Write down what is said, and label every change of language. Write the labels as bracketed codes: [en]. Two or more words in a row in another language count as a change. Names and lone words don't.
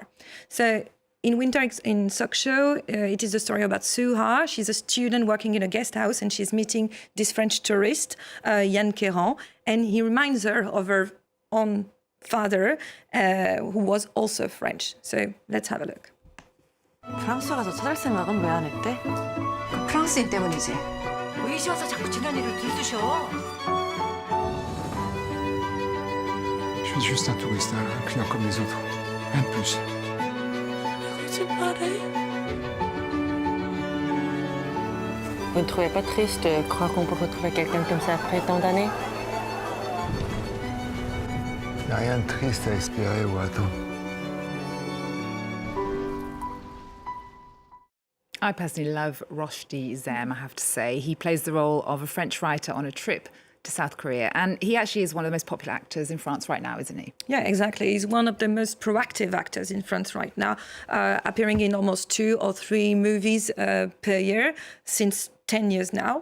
[en] So, in Winter in Sokcho, it is a story about Suha. She's a student working in a guest house, and she's meeting this French tourist, Yann Queyran, and he reminds her of her own father, who was also French. So let's have a look. [ko] 프랑스 가서 찾을 생각은 왜 안 했대? 그 프랑스인 때문이지. 왜 이제 와서 자꾸 지난 일을 들쑤셔? [fr] Je suis juste un touriste, un client comme les autres. Rien de plus. Vous ne trouvez pas triste de croire qu'on peut retrouver quelqu'un comme ça après tant d'années? Il n'y a rien de triste à espérer ou à attendre. [en] I personally love Roche Dizem, I have to say. He plays the role of a French writer on a trip to South Korea. And he actually is one of the most popular actors in France right now, isn't he? Yeah, exactly. He's one of the most proactive actors in France right now, appearing in almost 2 or 3 movies per year since 10 years now.